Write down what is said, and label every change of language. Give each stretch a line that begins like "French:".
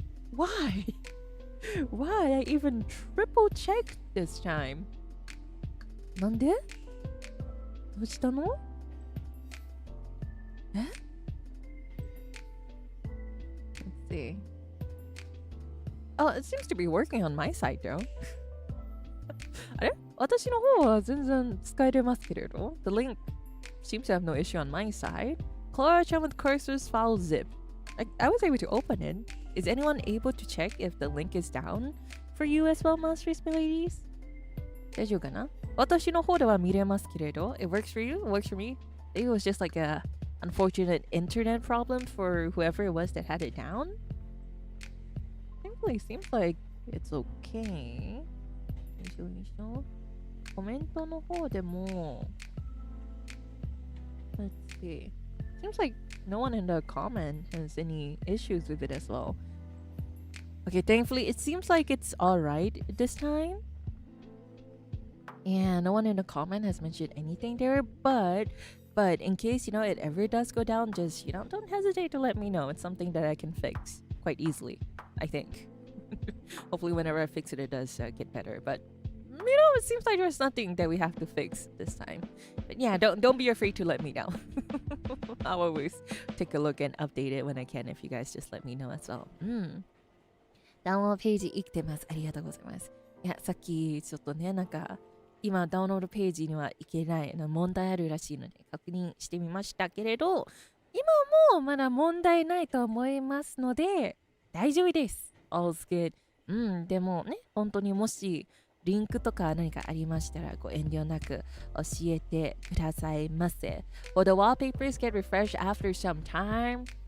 English: Why? Why? I even triple checked this time.
Japanese: なんで? どうしたの? Eh?
English: See. Oh, it seems to be working on my side though.
Japanese: あれ? 私の方は全然使えますけれど?
English: The link seems to have no issue on my side. Klara Charmwood cursors file zip. I was able to open it. Is anyone able to check if the link is down for you as well, masters and ladies?
Japanese: 大丈夫かな? 私の方では見れますけれど.
English: It works for you? It works for me? It was just like a unfortunate internet problem for whoever it was that had it down. Simply seems like it's okay.
Japanese: コメントの方でも
English: Let's see. Seems like no one in the comment has any issues with it as well. Okay, thankfully it seems like it's alright this time. Yeah, no one in the comment has mentioned anything there, but in case, you know, it ever does go down, just, you know, don't hesitate to let me know. It's something that I can fix quite easily, I think. Hopefully whenever I fix it, it does get better. But, you know, it seems like there's nothing that we have to fix this time. But yeah, don't be afraid to let me know. I'll always take a look and update it when I can if you guys just let me know as well.
Japanese: ダウンロードページ生きてます。ありがとうございます。いや、さっきちょっとね、なんか今ダウンロードページには行けないの問題あるらしいので確認してみましたけれど、今もまだ問題ないと思いますので大丈夫です。
English: All's good。
Japanese: でもね、本当にもしリンクとか何かありましたらご遠慮なく教えてくださいませ。
English: Will the wallpapers get refreshed after some time?